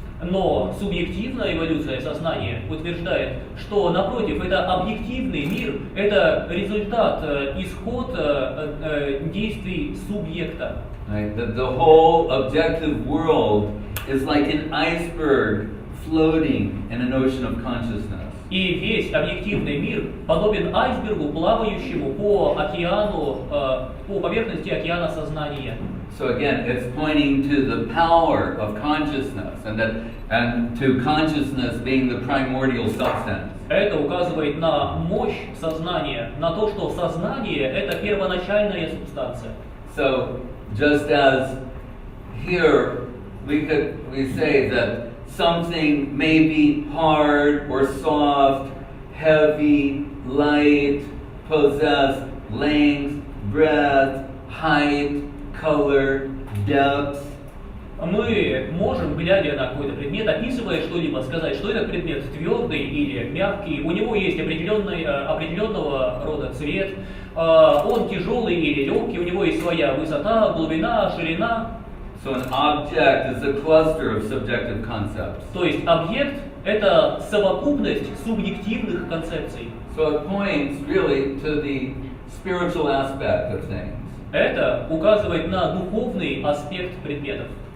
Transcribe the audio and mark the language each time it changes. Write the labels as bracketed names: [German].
[Russian] Но субъективная эволюция сознания утверждает, что, напротив, это объективный мир, это результат, исход действий субъекта. [English] Right? That the whole objective world is like an iceberg floating in an ocean of consciousness. [Russian] И весь объективный мир подобен айсбергу, плавающему по океану, по поверхности океана сознания. [English] So again, it's pointing to the power of consciousness and to consciousness being the primordial substance. [Russian] Это указывает на мощь сознания, на то, что сознание – это первоначальная субстанция. [English] So just as here we say that something may be hard or soft, heavy, light, possess length, breadth, height, color, depth. [Russian] Мы можем, глядя на какой-то предмет, описывая что-либо, сказать, что этот предмет твердый или мягкий, у него есть определенного рода цвет, он тяжелый или легкий, у него есть своя высота, глубина, ширина. [English] So an object is a cluster of subjective concepts. [Russian] То есть объект – это совокупность субъективных концепций. [English] So it points really to the spiritual aspect of things. [Russian] Это указывает на духовный аспект предметов.